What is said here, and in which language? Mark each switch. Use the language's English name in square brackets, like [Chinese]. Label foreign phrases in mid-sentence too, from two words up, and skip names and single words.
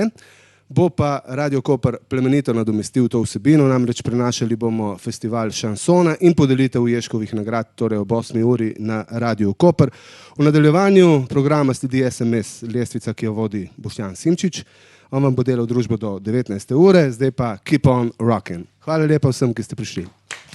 [Slovenian] Bo pa Radio Koper plemenito nadomestil to vsebino, namreč prenašali bomo festival šansona in podelitev Ježkovih nagrad, torej ob 8 uri na Radio Koper. V nadaljevanju programa sledi SMS lestvica, ki jo vodi Boštjan Simčič. On vam bo delal družbo do 19. ure, zdaj pa [English] keep on rocking. [Slovenian] Hvala lepa vsem, ki ste prišli.